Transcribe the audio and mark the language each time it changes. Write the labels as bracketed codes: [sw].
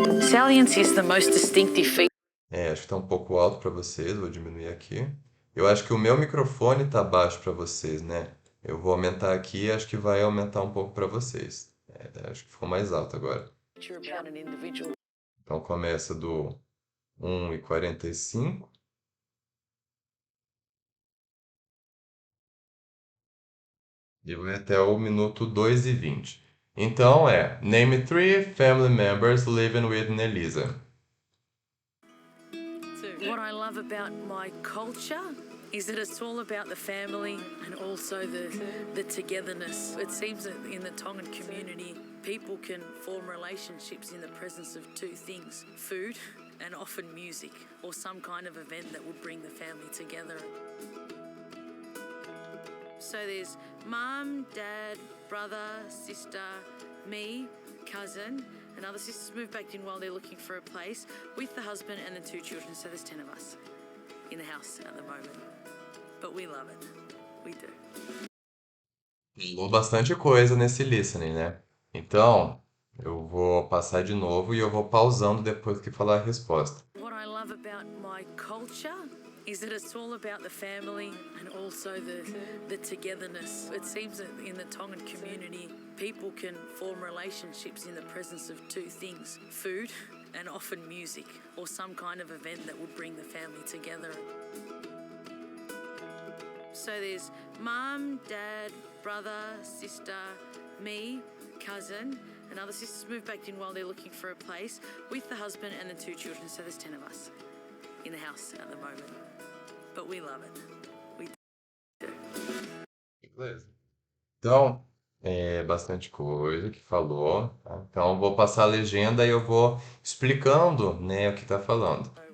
[en] Salience is the most distinctive feature. [pt] acho que está um pouco alto para vocês, vou diminuir aqui. Eu acho que o meu microfone está baixo para vocês, né? Eu vou aumentar aqui e acho que vai aumentar um pouco para vocês. Acho que ficou mais alto agora. [en] About an individual. [pt] Então começa do 1:45 e vai até o minuto 2:20. [en] Então Name three family members living with Nelisa. What I love about my culture is that it's all about the family and also the togetherness. It seems that in the Tongan community, people can form relationships in the presence of two things: food and often music, or some kind of event that would bring the family together. So there's mum, dad, brother, sister, me, cousin, and other sisters moved back in while they're looking for a place with the husband and the two children. So there's 10 of us in the house at the moment. But we love it. We do. [pt] Falou bastante coisa nesse listening, né? Então, eu vou passar de novo e eu vou pausando depois que falar a resposta. What I love about my culture is that it's all about the family and also the togetherness. It seems that in the Tongan community, people can form relationships in the presence of two things: food and often music, or some kind of event that would bring the family together. So there's mum, dad, brother, sister, me, cousin, and other sisters moved back in while they're looking for a place with the husband and the two children. So there's 10 of us in the house at the moment. But we love it. We do. Beleza. Então, é bastante coisa que falou, tá? Então, eu vou passar a legenda e eu vou explicando, né, o que está falando.